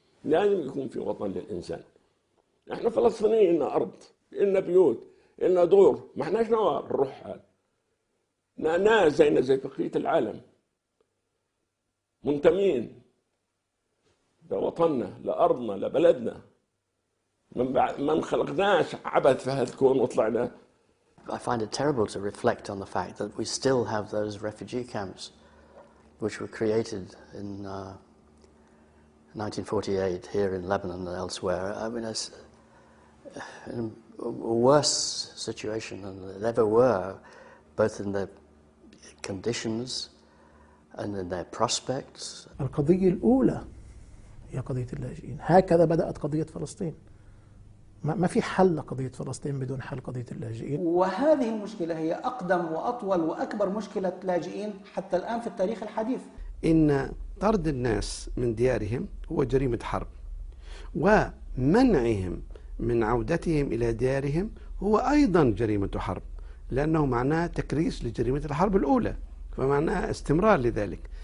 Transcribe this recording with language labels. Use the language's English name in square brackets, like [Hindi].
[Arabic] لازم يكون في وطن للانسان. احنا فلسطينيين لنا ارض، لنا بيوت، لنا دور، ما احناش نوار الرحال. ناس زينا زي بقية العالم منتمين لوطننا، لأرضنا، لبلدنا. ما انخلقناش عبث في هذا الكون وطلعنا. [English] I find it terrible to reflect on the fact that we still have those refugee camps which were created in 1948 here in Lebanon and elsewhere. I mean, in a worse situation than they ever were, both in their conditions and in their prospects. [Arabic] القضية الأولى هي قضية اللاجئين، هكذا بدأت قضية فلسطين. ما في حل لقضية فلسطين بدون حل قضية اللاجئين. وهذه المشكلة هي أقدم وأطول وأكبر مشكلة لاجئين حتى الآن في التاريخ الحديث. إن طرد الناس من ديارهم هو جريمة حرب، ومنعهم من عودتهم إلى ديارهم هو أيضا جريمة حرب، لأنه معناه تكريس لجريمة الحرب الأولى، فمعناه استمرار لذلك.